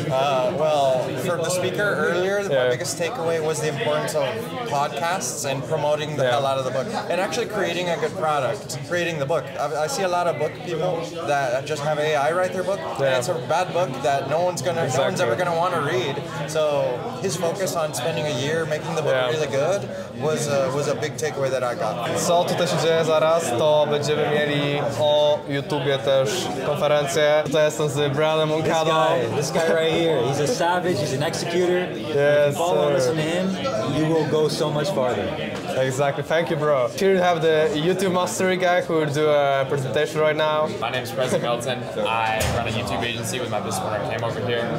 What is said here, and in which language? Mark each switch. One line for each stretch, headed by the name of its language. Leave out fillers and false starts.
English: Well, for the speaker earlier, my biggest takeaway was the importance of podcasts and promoting the hell out of the book, and actually creating a good product, creating the book. I see a lot of book people that just have AI write their book, and it's a bad book that no one's ever gonna want to read. So his focus on spending a year making the book really good was a big takeaway that I got.
Polish: Co tutaj się dzieje zaraz, to będziemy mieli o YouTubie też konferencję. Tutaj jestem z Brianem Moncado.
English: This guy right here, he's a savage, he's an executor. If you follow and listen to him, you will go so much farther. Exactly, thank you, bro. Here you have the YouTube mastery guy who will do a presentation right now. My name is President Milton. I run a YouTube agency with my business partner Cam over here.